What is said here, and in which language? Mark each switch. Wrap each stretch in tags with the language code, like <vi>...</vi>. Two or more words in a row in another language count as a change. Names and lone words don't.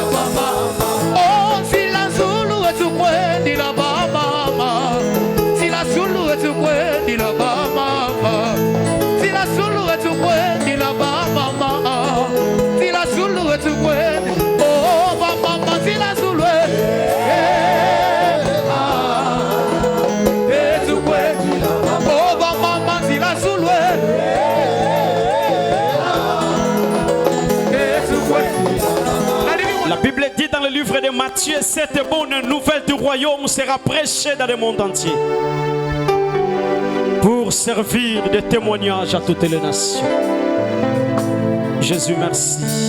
<ktu>mama, oh tila zulu etu kwendi la mama, tila zulu etu kwendi la mama, tila zulu etu kwendi la mama, tila zulu etu kwendi, oh mama tila zulu etu kwendi la mama, oh mama tila zulu etu kwendi la mama.</ktu> <fr>La Bible dit dans le livre de Matthieu, cette bonne nouvelle du royaume sera prêchée dans le monde entier pour servir de témoignage à toutes les nations. Jésus, merci.</fr>